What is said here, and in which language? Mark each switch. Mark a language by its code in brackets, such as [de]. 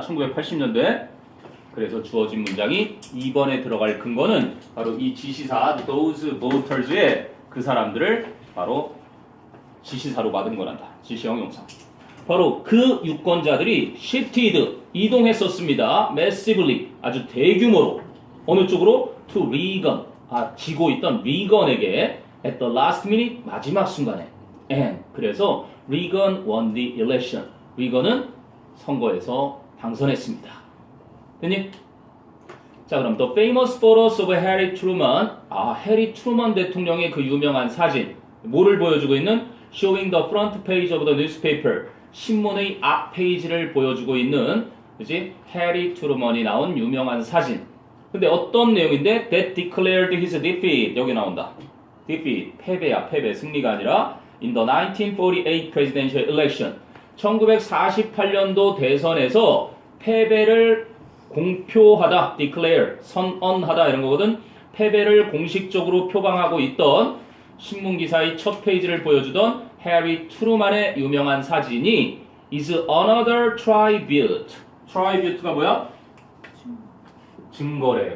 [ko] 1980년대. 그래서 주어진 문장이 2번에 들어갈 근거는 바로 이 지시사 [en] those voters [ko] 의 그 사람들을 바로 지시사로 받은 거란다. 지시형 용사. 바로 그 유권자들이 [en] shifted, [ko] 이동했었습니다. [en] massively, [ko] 아주 대규모로. 어느 쪽으로? [en] to Reagan, [ko] 지고 있던 리건에게 [en] at the last minute, [ko] 마지막 순간에. [en] and, [ko] 그래서 [en] Reagan won the election. [ko] 리건은 선거에서 당선했습니다. 됐니? 자, 그럼 [en] the famous photos of Harry Truman. [ko] 해리 트루먼 대통령의 그 유명한 사진. 뭐를 보여주고 있는? [en] Showing the front page of the newspaper. [ko] 신문의 앞 페이지를 보여주고 있는, 그지? 해리 트루먼이 나온 유명한 사진. 근데 어떤 내용인데? [en] That declared his defeat. [ko] 여기 나온다. defeat. 패배야, 패배. 승리가 아니라 [en] in the 1948 presidential election. [ko] 1948년도 대선에서 패배를 공표하다, [en] declare, [ko] 선언하다 이런 거거든. 패배를 공식적으로 표방하고 있던 신문기사의 첫 페이지를 보여주던 해리 트루만의 유명한 사진이 [en] is another tribute. [ko] tribute가 뭐야? 증거래.